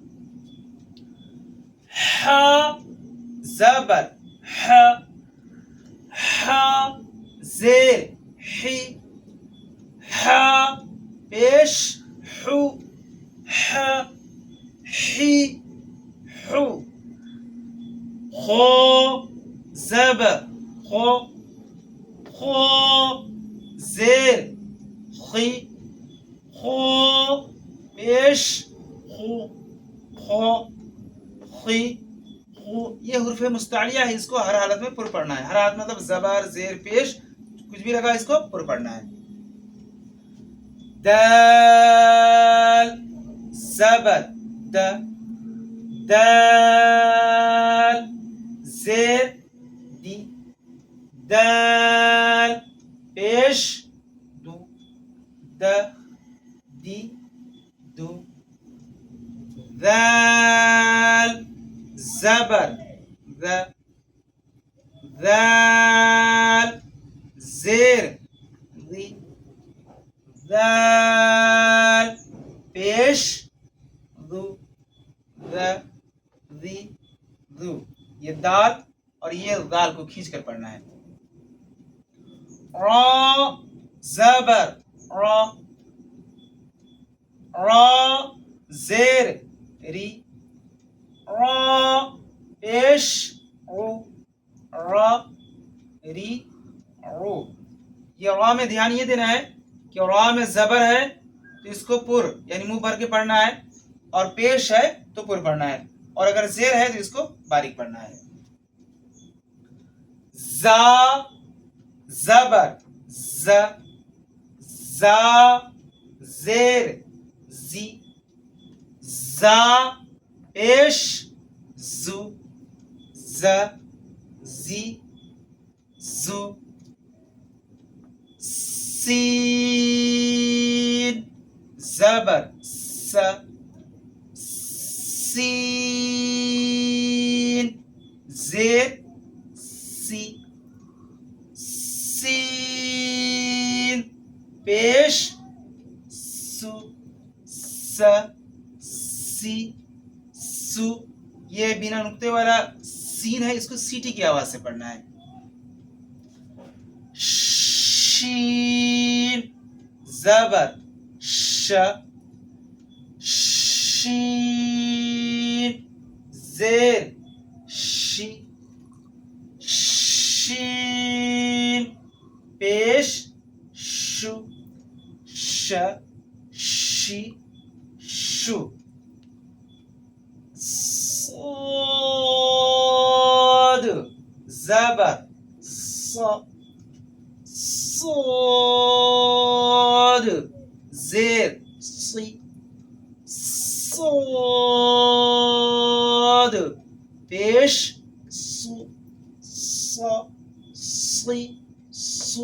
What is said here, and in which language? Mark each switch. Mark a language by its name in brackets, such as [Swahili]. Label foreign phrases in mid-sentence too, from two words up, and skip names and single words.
[Urdu] ح زبر ح، ح زیر حی، ح پیش حو، ح حی حو. خو زبر خو، خو زیر خی، خو پیش خو، خو خی خو. یہ حروف مستعلیہ ہے، اس کو ہر حالت میں پر پڑھنا ہے. ہر حالت مطلب زبر زیر پیش کچھ بھی لگا اس کو پر پڑھنا ہے. دال زبر د، دال زیر دی، دال پیش دو د دی دو. ذال زبر ذ، ذال زیر ذی، ذال پیش ذو ذ ذی ذو. یہ دال اور یہ دال کو کھینچ کر پڑھنا ہے. را زبر را، را زیر ری را پیش رو را ری رو. یہ را میں دھیان یہ دینا ہے کہ را میں زبر ہے تو اس کو پر یعنی منہ بھر کے پڑھنا ہے، اور پیش ہے تو پر پڑھنا ہے، اور اگر زیر ہے تو اس کو باریک پڑھنا ہے. زا زبر ز زا زیر زی زا پیش زو ز زی زو. سین زبر س سین زیر سی سین پیش سو س سی سو. یہ بنا نقطے والا سین ہے، اس کو سیٹی کی آواز سے پڑھنا ہے. شین زبر ش شین زیر شی شین پیش شو ش شی شو. صاد زبر ص صاد زیر سی صاد پیش سو سا سی سو.